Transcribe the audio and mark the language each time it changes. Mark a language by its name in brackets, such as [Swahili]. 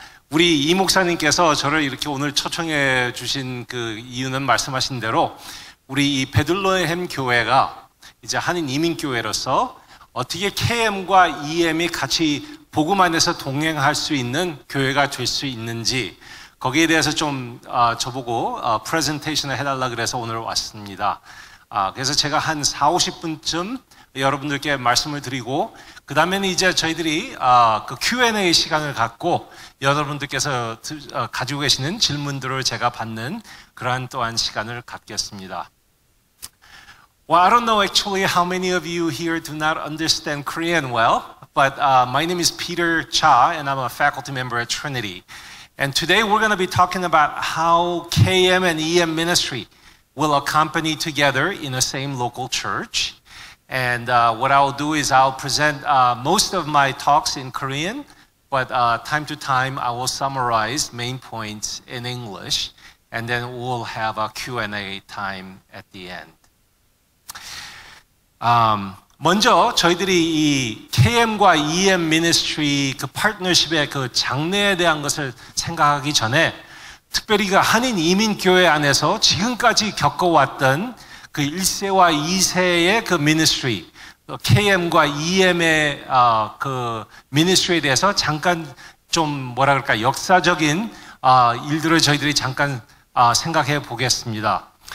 [Korean] 우리 이 목사님께서 저를 이렇게 오늘 초청해 주신 그 이유는 말씀하신 대로 우리 이 베들레헴 교회가 이제 한인 이민교회로서 어떻게 KM과 EM이 같이 복음 안에서 동행할 수 있는 교회가 될 수 있는지, 거기에 대해서 좀 저보고 프레젠테이션을 해달라 그래서 오늘 왔습니다. 그래서 제가 한 40-50분쯤 여러분들께 말씀을 드리고, 그 다음에는 이제 저희들이 그 Q&A 시간을 갖고 여러분들께서 가지고 계시는 질문들을 제가 받는 그러한 또한 시간을 갖겠습니다. [English] Well, I don't know actually how many of you here do not understand Korean well, but my name is Peter Cha and I'm a faculty member at Trinity. And today we're going to be talking about how KM and EM ministry will accompany together in the same local church. And what I'll do is I'll present most of my talks in Korean, but time to time I will summarize main points in English, and then we'll have a Q&A time at the end. [Korean] 먼저 저희들이 이 KM과 EM 미니스트리 그 파트너십의 그 장래에 대한 것을 생각하기 전에, 특별히 그 한인 이민교회 안에서 지금까지 겪어왔던 그 1세와 2세의 그 미니스트리, KM과 EM의 그 미니스트리에 대해서 잠깐 좀 뭐라 그럴까, 역사적인 일들을 저희들이 잠깐 생각해 보겠습니다.